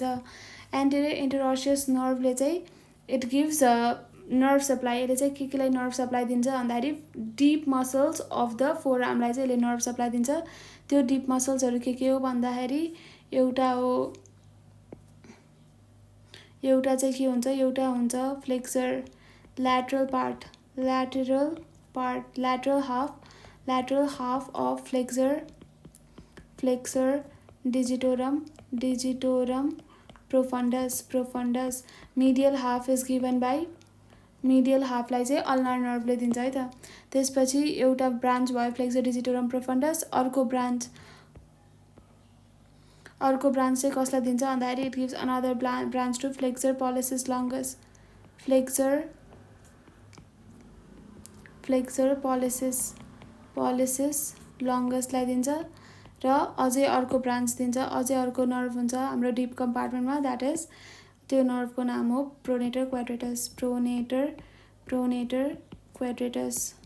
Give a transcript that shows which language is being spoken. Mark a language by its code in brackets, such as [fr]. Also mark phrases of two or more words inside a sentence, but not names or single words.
[en] anterior interosseous nerve le चाहिँ it gives nerve supply. [ne] यसले चाहिँ केलाई [en] nerve supply [ne] दिन्छ भन्दाखेरि [en] deep muscles of the forearm lai [ne] चाहिँ यसले [en] nerve supply [ne] दिन्छ. त्यो [en] deep muscles haru [ne] के हो भन्दाखेरि एउटा चाहिँ के हुन्छ एउटा हुन्छ [en] flexor lateral half of flexor digitorum profundus. medial half is given by medial half [ne] लाई चाहिँ [en] ulnar nerve [ne] ले दिन्छ है त. त्यसपछि एउटा ब्रान्च भयो [en] flexor digitorum profundus. [ne] अर्को ब्रान्च चाहिँ कसलाई दिन्छ भन्दाखेरि [en] it gives another branch to flexor pollicis longus. flexor pollicis longus lai [ne] दिन्छ र अझै अर्को ब्रान्च दिन्छ, अझै अर्को नर्भ हुन्छ हाम्रो [en] deep compartment ma, that is [ne] त्यो नर्भको नाम हो [en] pronator quadratus.